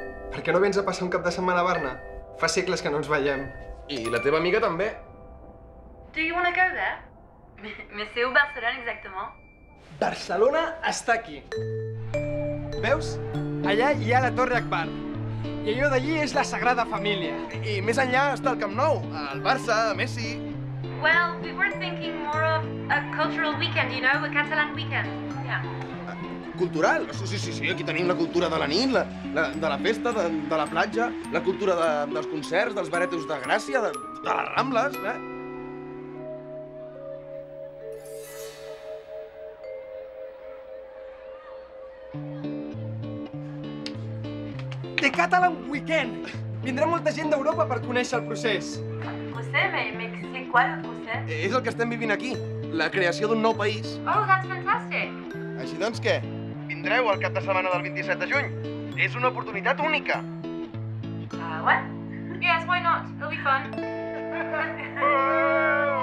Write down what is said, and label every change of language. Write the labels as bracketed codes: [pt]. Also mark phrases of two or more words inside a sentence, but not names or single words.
[ca] Per què no vens a passar un cap de setmana a Barna? Fa segles que no ens veiem. I la teva amiga també. [en] Do you want to go there? [fr] Mais c'est où Barcelone exactement? [ca] Barcelona està aquí. Veus? Allà hi ha la Torre Akbar. I allò d'allí és la Sagrada Família. I més enllà està el Camp Nou, el Barça, Messi... [en] Well, we were thinking more of a cultural weekend, you know, a Catalan weekend. Yeah. Cultural? [ca] Sí, aquí tenim la cultura de la nit, de la festa, de la platja, la cultura dels concerts, dels baretos de Gràcia, de les Rambles, eh? [en] The Catalan Weekend! [ca] Vindrà molta gent d'Europa per conèixer el procés. Procès? [fr] Mais c'est quoi le procès? [ca] És el que estem vivint aquí, la creació d'un nou país. [en] Oh, that's fantastic! [ca] Així doncs, què? Vindreu al cap de setmana del 27 de juny? És una oportunitat única. [en] What? Yes, why not? It'll be fun.